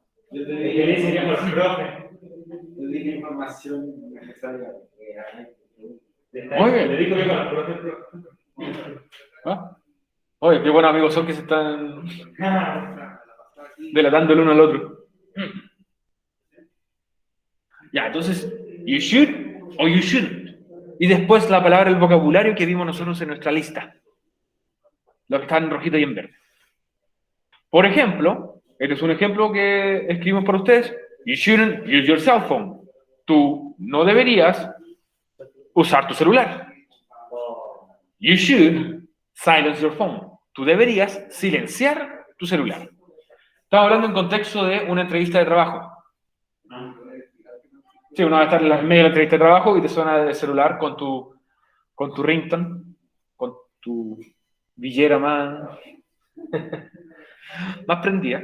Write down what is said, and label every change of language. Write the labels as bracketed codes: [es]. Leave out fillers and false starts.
[es] Yo te diría por el profe. Yo dije información necesaria. Muy bien. Le digo yo con el profe. ¿Ah? Oye, qué buenos amigos son que se están delatando el uno al otro. Ya, entonces, [en] you should [es] o [en] you shouldn't. [es] Y después la palabra, el vocabulario que vimos nosotros en nuestra lista. Lo que está en rojito y en verde. Por ejemplo, este es un ejemplo que escribimos para ustedes. [en] You shouldn't use your cell phone. [es] Tú no deberías usar tu celular. [en] You should silence your phone. [es] Tú deberías silenciar tu celular. Estamos hablando en contexto de una entrevista de trabajo. Sí, uno va a estar en medio de la entrevista de trabajo y te suena el celular con tu ringtone, con tu villera más prendida.